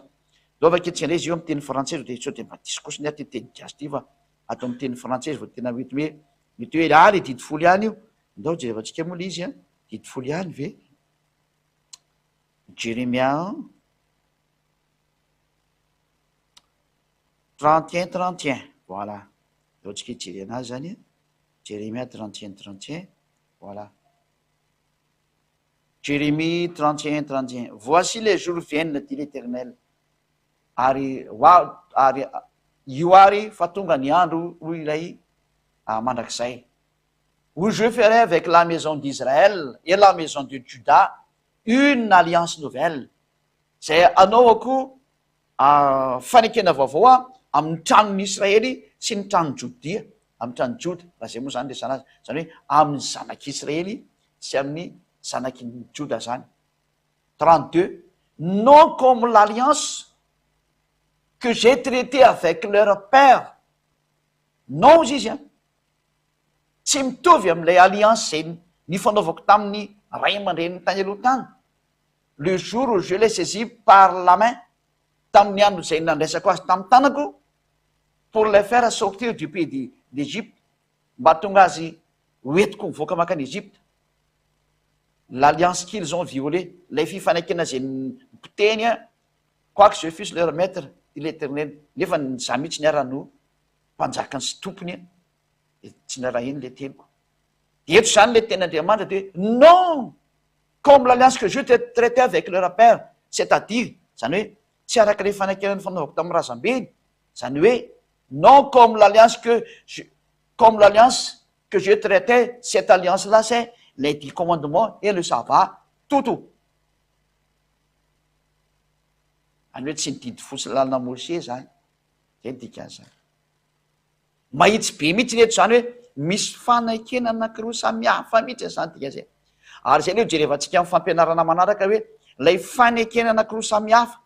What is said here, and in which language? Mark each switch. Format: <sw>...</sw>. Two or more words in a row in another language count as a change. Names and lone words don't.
<mg>Dao vaketrika izy io amin'ny teny frantsay dia sao dia mba disy kosa ny teny gasy ty fa ato amin'ny teny frantsay vao tena mety hoe le didy folo ihany io. Ndao jerevantsika moa le izy didy folo ihany ve? Jérémia 31:31 voilà. Ndao tsika hijery anazy zany Jérémie 31:31 voilà.</mg> <fr>Jérémie 31:31 voici les jours viennent dit l'Éternel,</fr> <mg>ary io ary fa tonga ny andro ho ilay mandrakizay,</mg> <fr>où je ferai avec la maison d'Israël et la maison de Juda une alliance nouvelle.</fr> <mg>Zay anaovako fanekena vaovao amin'ny tranon'ny Israely sy ny tranon'ny Jodia, amin'ny tranon'ny Joda. Raha zay moa zany resana azy, zany hoe amin'ny zanak'Israely sy amin'ny zanaky Joda zany.</mg> <fr>32 non comme l'alliance que j'ai traité avec leur père.</fr> <mg>Non izy tsy mitovy amin'ilay alliance zay nifanaovako tamin'ny ray aman-dreniny tany aloha tany.</mg> <fr>Le jour où je l'ai saisi par la main,</fr> <mg>tamin'ny andro zay nandraisako azy tamin'ny tanako,</mg> <fr>pour le faire sortir du pays d'Égypte,</fr> <mg>mba tonga azy hoentiko mivoaka makany Egypte.</mg> <fr>L'alliance qu'ils ont violée,</fr> <mg>lay fifanekena zay nipoteny</mg> <fr>quoique je fusse leur maître dit l'Éternel,</fr> <mg>nefa za mihitsy niara-no mpanjakany sy tompony tsy niara iny le teniko. Eto zany le ten'Andriamanitra</mg> <fr>de non comme l'alliance que je traité avec leur père, c'est-à-dire</fr> <mg>zany hoe tsy araka le fanekena ny fanaovako tamin'ny razambeny, zany hoe</mg> <fr>non comme l'alliance que je traitais, cette alliance là c'est les 10 commandements et le sabbat, tout.</fr> <mg>Any hoe tsy nididy folo sy lalàna Mose zany, zay dikan'izany. Mahitsy be mihitsy reto zany hoe misy fanekena anankiroa samihafa mihitsy zany dikan'izay. Ary zay le jerevantsika amin'ny fampianarana manaraka hoe lay fanekena anankiroa samihafa.</mg>